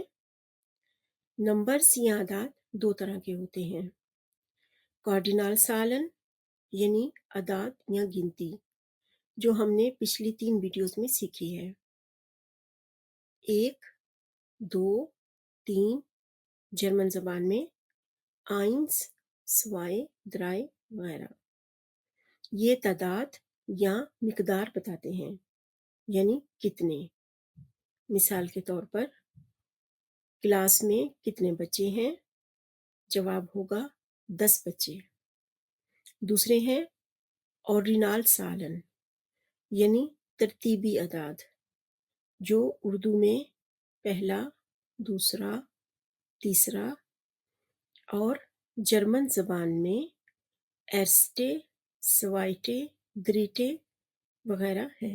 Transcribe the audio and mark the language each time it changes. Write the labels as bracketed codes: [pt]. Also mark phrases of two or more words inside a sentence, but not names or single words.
[ur] نمبرز یا اعداد دو طرح کے ہوتے ہیں. [de] Kardinal Zahlen [ur] یعنی اعداد یا گنتی، جو ہم نے پچھلی 3 ویڈیوز میں سیکھی ہے. 1، 2، 3 جرمن زبان میں [de] eins, zwei, drei [ur] وغیرہ. یہ تعداد یا مقدار بتاتے ہیں، یعنی کتنے. مثال کے طور پر کلاس میں کتنے بچے ہیں? جواب ہوگا 10 بچے. دوسرے ہیں [de] Ordinal Zahlen [ur] یعنی ترتیبی اعداد، جو اردو میں پہلا، دوسرا، تیسرا اور جرمن زبان میں [de] erste, zweite, dritte [ur] وغیرہ ہیں.